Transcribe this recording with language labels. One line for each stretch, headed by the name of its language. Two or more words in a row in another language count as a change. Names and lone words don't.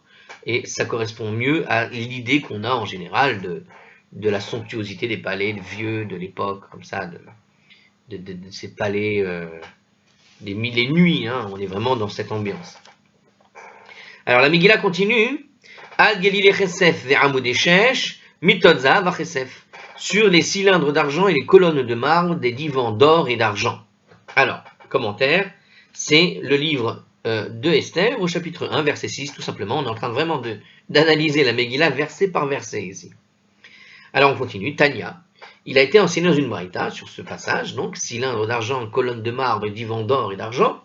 French: Et ça correspond mieux à l'idée qu'on a en général de la somptuosité des palais vieux de l'époque, comme ça, de ces palais des mille et nuits, hein, on est vraiment dans cette ambiance. Alors la Megillah continue,
Hebrew: על גלילי כסף ועמודי שש, מטות זהב וכסף,
French: sur les cylindres d'argent et les colonnes de marbre des divans d'or et d'argent. Alors, commentaire, c'est le livre de Esther, au chapitre 1, verset 6, tout simplement. On est en train vraiment d'analyser la Megillah verset par verset ici. Alors on continue, Tanya. Il a été enseigné dans une braïta sur ce passage, donc cylindre d'argent, colonne de marbre, divan d'or et d'argent.